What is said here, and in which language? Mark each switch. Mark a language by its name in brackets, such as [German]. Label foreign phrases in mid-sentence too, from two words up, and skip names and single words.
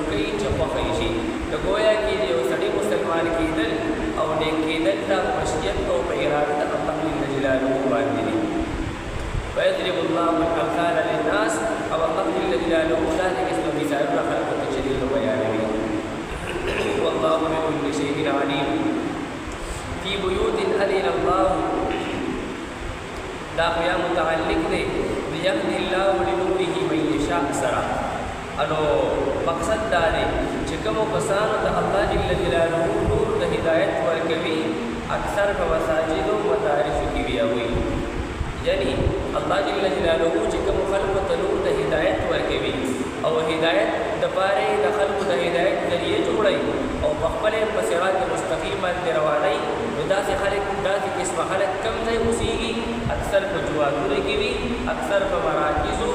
[Pashto] کوي چې خوښه یې شي د گویا کې د یو سړي مسلمان کېدل او نیک کېدل دا په مشیت او په اراده د الله جل جلاله باندې دي [Arabic] ويضرب الله الامثال للناس [Pashto] او الله جل جلاله داسې قسم مثالونه خلکو ته چې دوی بیانوي [Arabic] والله بكل شيء عليم في بيوت أذن الله [Pashto] دا خو متعلق دی بيهدي [Arabic] الله لنوره من يشاء [Pashto] سره انو مقصد دا دی چې کومو کسانو ته الله جل جلاله نور د هدایت ورکوي اکثر په مساجد او مدارسو کې بیا وي یعنی الله جل جلاله چې کوم خلکو ته نور د هدایت ورکوي او هدایت د پاره د خلکو د هدایت ذریعہ جوړي او په خپل په صراط مستقیم باندې رواني نو داسې خلک داسې قسمه خلک کم ځای اوسېږي اکثر په جوماتونو کې وي اکثر په مراکزو